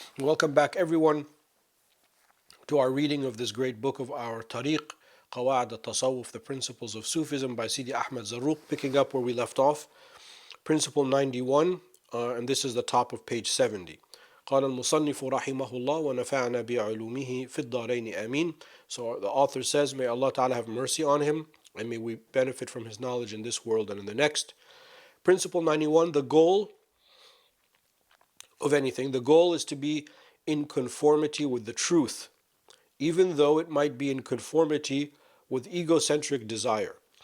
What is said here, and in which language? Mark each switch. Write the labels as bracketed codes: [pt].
[en] Welcome back, everyone, to our reading of this great book of our Tariq, Qawa'id al-Tasawwuf, the Principles of Sufism by Sidi Ahmad Zarruq, picking up where we left off. Principle 91, and this is the top of page 70. [ar] قال المصنف رحمه الله ونفعنا بعلومه في الدارين آمين. [en] So the author says, may Allah Ta'ala have mercy on him, and may we benefit from his knowledge in this world and in the next. Principle 91, the goal of anything, the goal is to be in conformity with the truth, even though it might be in conformity with egocentric desire.